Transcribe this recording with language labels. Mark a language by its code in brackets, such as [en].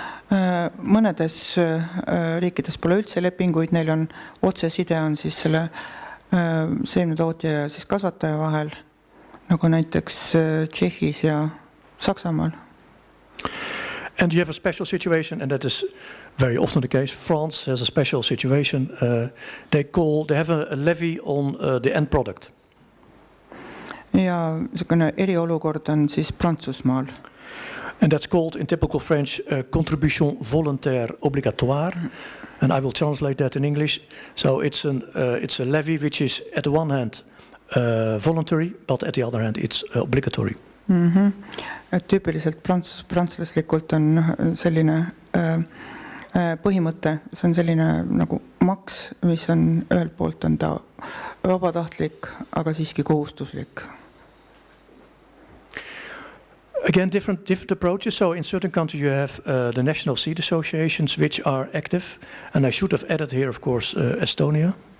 [et] Mõnedes riikides pole üldse lepinguid, neil on otseside on siis selle seemnetootja ja siis kasvataja vahel, nagu näiteks Tšehhis ja Saksamaal. [en] And you have a special situation, and that is very often the case. France has a special situation. They have a levy on the end product. [et] Ja selline eriolukord on siis Prantsusmaal. [en] And that's called in typical French [fr] contribution volontaire obligatoire. [en] And I will translate that in English. So it's a levy which is at the one hand voluntary, but at the other hand it's obligatory. [et] Et tüüpiliselt prantslaslikult on selline põhimõte, see on selline nagu maks, mis on ühelt poolt on ta vabatahtlik, aga siiski kohustuslik. [en] Again, different approaches. So in certain countries you have the national seed associations which are active. And I should have added here, of course, Estonia.